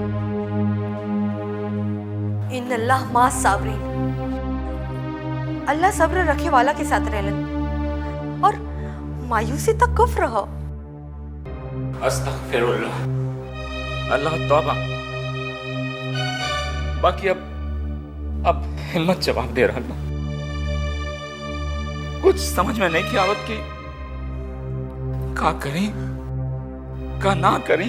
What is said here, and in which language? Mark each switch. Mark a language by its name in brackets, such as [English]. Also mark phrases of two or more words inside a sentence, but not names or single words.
[Arabic] إن الله مع الصابرين, [Bhojpuri] अल्लाह सब्र रखे वाला के साथ रहलन और मायूसी तक कुफ्र हो। अस्तगफिरुल्लाह, अल्लाह तौबा। बाकी अब हिम्मत जवाब दे रहा बा। कुछ समझ में नहीं की आवत की का करी का ना करी।